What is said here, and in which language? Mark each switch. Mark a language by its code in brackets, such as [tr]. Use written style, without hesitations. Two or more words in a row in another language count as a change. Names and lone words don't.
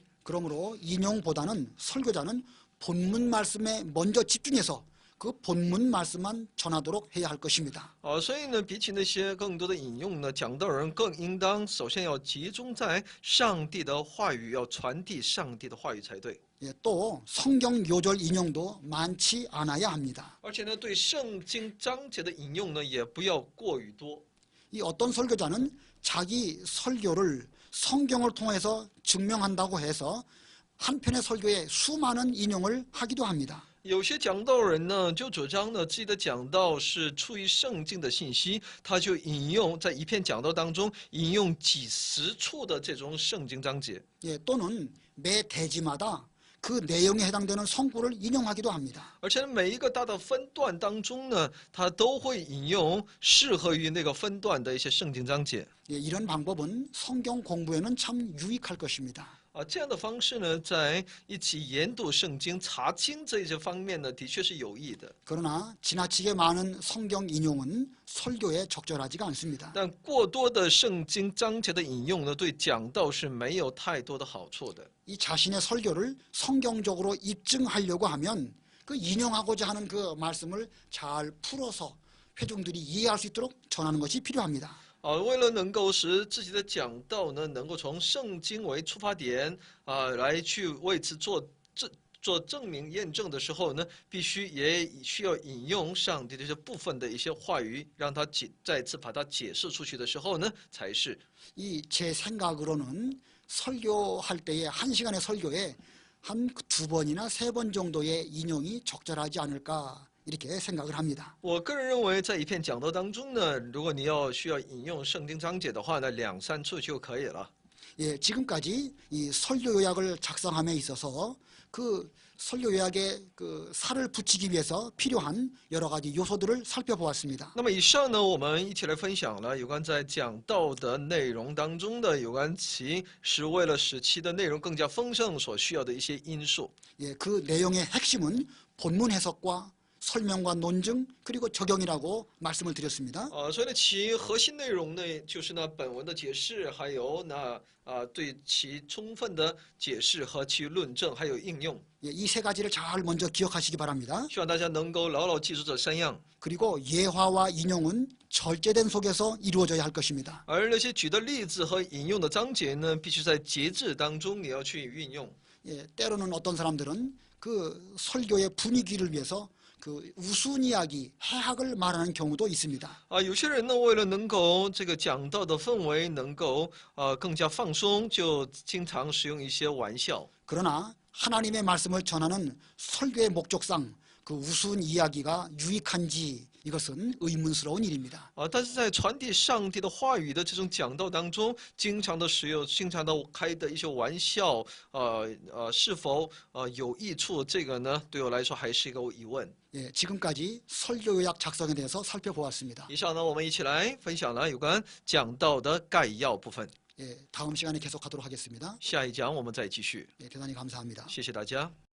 [ko] 그러므로 인용보다는 설교자는 본문 말씀에 먼저 집중해서 그 본문 말씀만 전하도록 해야 할 것입니다. [zh] 所以呢，比起那些更多的引用呢，讲道人更应当首先要集中在上帝的话语，要传递上帝的话语才对。 [ko] 예, 또 성경 요절 인용도 많지 않아야 합니다. [zh] 而且呢，对圣经章节的引用呢，也不要过于多。 [ko] 이 어떤 설교자는 자기 설교를 성경을 통해서 증명한다고 해서 한 편의 설교에 수많은 인용을 하기도 합니다. [zh] 有些讲道人呢，就主张呢自己的讲道是出于圣经的信息，他就引用在一篇讲道当中引用几十处的这种圣经章节。 [ko] 예, 또는 매 대지마다 그 내용에 해당되는 성구를 인용하기도 합니다. [zh] 而且每一个大的分段当中呢，他都会引用适合于那个分段的一些圣经章节。 [ko] 예, 이런 방법은 성경 공부에는 참 유익할 것입니다. [zh] 这样的方式呢，在一起研读圣经、查经这些方面呢，的确是有益的。 [ko] 그러나 지나치게 많은 성경 인용은 설교에 적절하지가 않습니다. [zh] 但过多的圣经章节的引用呢，对讲道是没有太多的好处的。 [ko] 이 자신의 설교를 성경적으로 입증하려고 하면 그 인용하고자 하는 그 말씀을 잘 풀어서 회중들이 이해할 수 있도록 전하는 것이 필요합니다. [zh] 为了能够使自己的讲道呢，能够从圣经为出发点来去为此做证明验证的时候呢，也需要引用上帝的这部分的一些话语，让他再次把它解释出去的时候呢，才是。 [ko] 이 제 생각으로는 설교할 때에 한 시간의 설교에 한 두 번이나 세 번 정도의 인용이 적절하지 않을까 이렇게 생각을 합니다. [zh] 我个人认为，在一篇讲道当中呢，如果你需要引用圣经章节的话呢，2、3处就可以了。 [ko] 예, 지금까지 이 설교 요약을 작성함에 있어서 그 설교 요약에 그 살을 붙이기 위해서 필요한 여러 가지 요소들을 살펴보았습니다. [zh] 那么以上呢，我们一起来分享了有关在讲道的内容当中的有关其是为了使其的内容更加丰盛所需要的一些因素。 [ko] 예, 그 내용의 핵심은 본문 해석과 설명과 논증 그리고 적용이라고 말씀을 드렸습니다. [zh] 所以呢，其核心内容呢，就是本文的解释，还有对其充分的解释和其论证，还有应用。 [ko] 예, 이 세 가지를 잘 먼저 기억하시기 바랍니다. [zh] 希望大家能够牢牢记住这3样。 [ko] 그리고 예화와 인용은 절제된 속에서 이루어져야 할 것입니다. [zh] 而那些举的例子和引用的章节呢，必须在节制当中你要去运用。 [ko] 예, 때로는 어떤 사람들은 그 설교의 분위기를 위해서 그 우스운 이야기, 해학을 말하는 경우도 있습니다. [zh] 有些人呢，为了能够这个讲道的氛围能够更加放松，就经常使用一些玩笑。 [ko] 그러나 하나님의 말씀을 전하는 설교의 목적상 그 우스운 이야기가 유익한지 이것은 의문스러운 일입니다. [zh] 但是在传递上帝的话语的这种讲道当中，经常的使用、经常的开的一些玩笑，是否有益处？这个呢，对我来说还是一个疑问。 [ko] 예, 지금까지 설교 요약 작성에 대해서 살펴보았습니다. [zh] 以上呢，我们一起来分享了有关讲道的概要部分。 [ko] 예, 다음 시간에 계속하도록 하겠습니다. [zh] 下一讲我们再继续。 [ko] 예, 대단히 감사합니다. [zh] 谢谢大家。